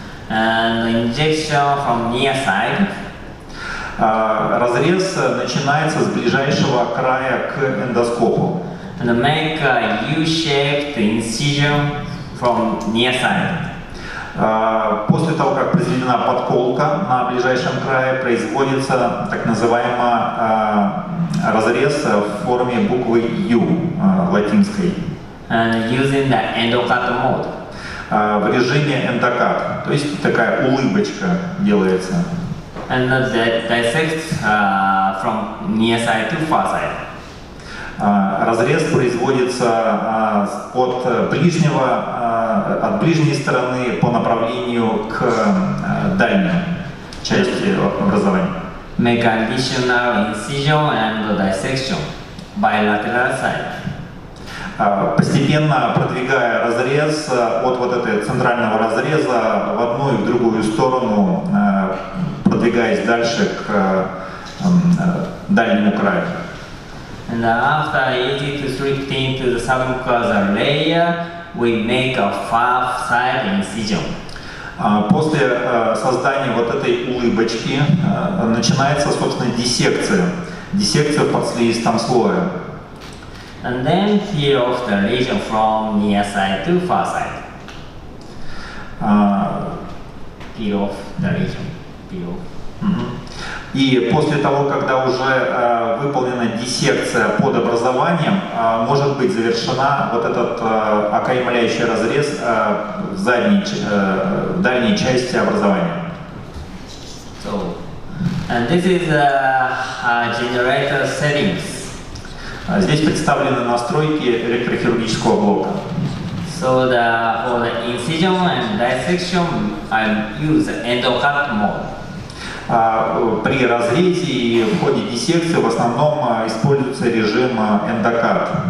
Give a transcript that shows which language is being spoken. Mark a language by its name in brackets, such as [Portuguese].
[English] And injection from near side. [Russian] Разрез начинается с ближайшего края к эндоскопу. [English] And make a U-shaped incision from near side. [Russian] После того, как произведена подколка на ближайшем крае, производится так называемый разрез в форме буквы U латинской. [English] And using the endocut mode. [Russian] В режиме эндокат, то есть такая улыбочка делается. [English] And dissect from near side to far side. [Russian] Разрез производится от ближней стороны по направлению к дальней части образования. [English] Make additional incision and dissection bilateral side. [Russian] Постепенно продвигая разрез от вот этого центрального разреза в одну и в другую сторону, продвигаясь дальше к дальнему краю. [English] And after easy to slip into the submucosal layer, we make a far side incision. [Russian] После создания вот этой улыбочки начинается, собственно, диссекция. Диссекция в подслизистом слое. [English] And then peel off the lesion from near side to far side. Peel off the lesion. Peel off. [Russian] И после того, когда уже выполнена диссекция под образованием, может быть завершена вот этот окаймляющий разрез в дальней части образования. [English] So, and this is generator settings. [Russian] Здесь представлены настройки электрохирургического блока. [English] So for the incision and dissection, I use endocut mode. [Russian] При разрезе и в ходе диссекции в основном используется режим эндокат.